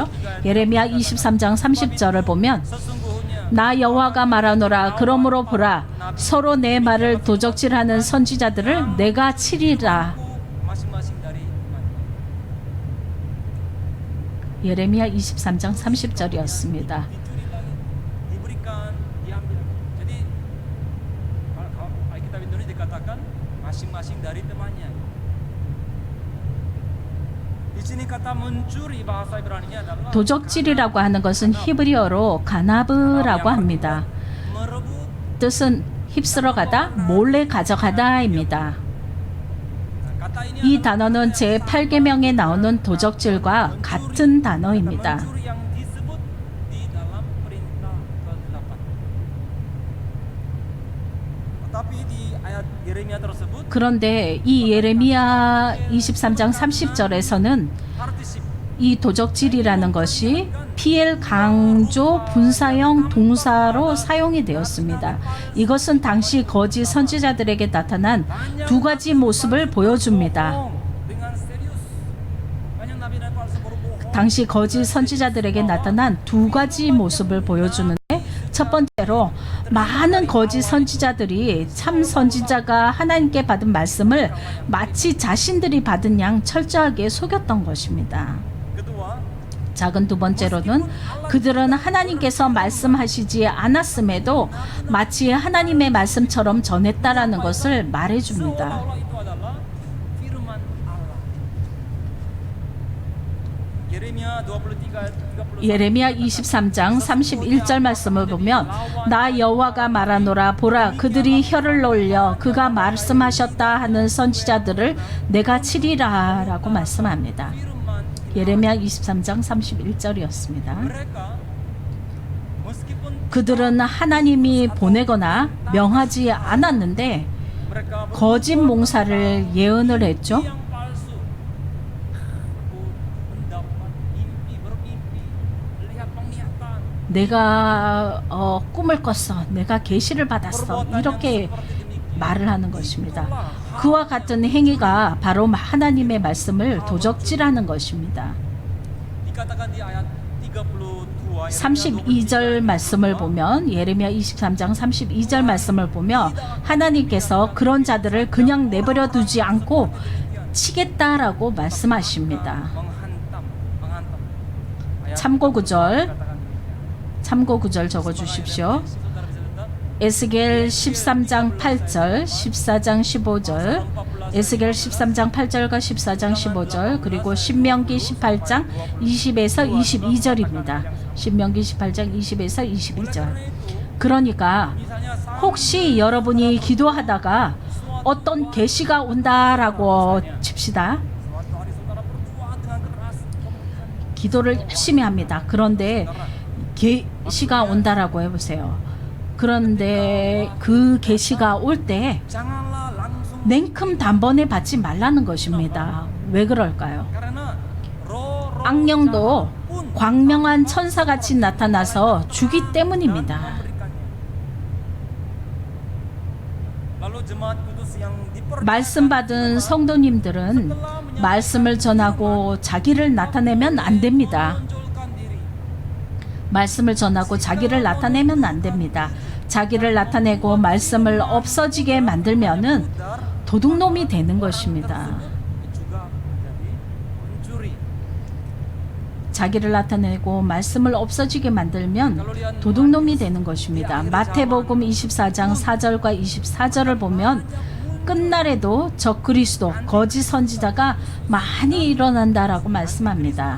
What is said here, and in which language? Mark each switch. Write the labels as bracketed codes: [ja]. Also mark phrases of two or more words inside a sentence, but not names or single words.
[ko] 예레미야 23장 30절을 보면 나 여호와가 말하노라 그러므로 보라 서로 내 말을 도적질하는 선지자들을 내가 치리라. 예레미야 23장 30절이었습니다. [id] dicuri lagi, diberikan, diambil. Jadi kalau Alkitab Indonesia dikatakan masing-masing dari temannya. Di sini kata mencuri bahasa Ibraninya adalah [ko] 도적질이라고 하는 것은 히브리어로 가나브라고 합니다. [id] merebut. [ko] 뜻은 휩쓸어 가다, 몰래 가져가다입니다. [id] Kata ini [ko] 이 [id] adalah [ko] 단어는 제8계명에 나오는 도적질과 같은 단어입니다. [id] mencuri yang disebut di dalam perintah ke-8. Tetapi di ayat Yeremia tersebut [ko] 그런데 이 예레미야 23장 30절에서는 [id] partisip [ko] 이 도적질이라는 것이 PL 강조 분사형 동사로 사용이 되었습니다. 이것은 당시 거짓 선지자들에게 나타난 두 가지 모습을 보여줍니다. [id] dengan serius. Banyak nabi-nabi palsu berbohong. [ko] 당시 거짓 선지자들에게 나타난 두 가지 모습을 보여주는데, 첫 번째로 많은 거짓 선지자들이 참 선지자가 하나님께 받은 말씀을 마치 자신들이 받은 양 철저하게 속였던 것입니다. [id] Kedua, [ko] 작은 두 번째로는 그들은 하나님께서 말씀하시지 않았음에도 마치 하나님의 말씀처럼 전했다라는 것을 말해줍니다. [id] seolah-olah itu adalah firman Allah. Yeremia 23 ayat 31. [ko] 예레미야 23장 31절 말씀을 보면 나 여호와가 말하노라 보라 그들이 혀를 놀려 그가 말씀하셨다 하는 선지자들을 내가 치리라 라고 말씀합니다. [id] Firman [ko] 예레미야 23장 31절이었습니다. [id] mereka meskipun [ko] 그들은 하나님이 보내거나 명하지 않았는데 [id] mereka [ko] 거짓 몽사를 예언을 했죠. [id] yang palsu. Aku mendapat mimpi, bermimpi, lihat penglihatan. [ko] 내가 꿈을 꿨어. 내가 계시를 받았어. 이렇게 말을 하는 것입니다. 그와 같은 행위가 바로 하나님의 말씀을 도적질하는 것입니다. [id] Dikatakan di ayat 32 ayat [ko] 32절 말씀을 보면 예레미야 23장 32절 말씀을 보며 하나님께서 그런 자들을 그냥 내버려 두지 않고 치겠다라고 말씀하십니다. [id] menghantam. [ko] 참고 구절, [id] Katakan [ko] 참고 구절 적어 주십시오. 에스겔 13장 8절, 14장 15절, 에스겔 13장 8절과 14장 15절, 그리고 신명기 18장 20에서 22절입니다. 신명기 18장 20에서 22절. 그러니까 혹시 여러분이 기도하다가 어떤 계시가 온다라고 칩시다. [id] suatu hari saudara berdoa dengan keras, [ko] 기도를 열심히 합니다. 그런데 계시가 온다라고 해보세요. 그런데 그 계시가 올 때 [id] janganlah langsung [ko] 냉큼 단번에 받지 말라는 것입니다. 왜 그럴까요? [id] karena roh [ko] 악령도 광명한 천사같이 나타나서 주기 때문입니다. [id] lalu jemaat kudus yang dipercaya [ko] 말씀 받은 성도님들은 말씀을 전하고 자기를 나타내면 안 됩니다. [id] menonjolkan diri. [ko] 말씀을 전하고 자기를 나타내면 안 됩니다. 자기를 나타내고 말씀을 없어지게 만들면은 도둑놈이 되는 것입니다. [id] juga menjadi pencuri. [ko] 자기를 나타내고 말씀을 없어지게 만들면 도둑놈이 되는 것입니다. 마태복음 24장 4절과 24절을 보면 끝날에도 적그리스도, 거짓 선지자가 많이 일어난다라고 말씀합니다.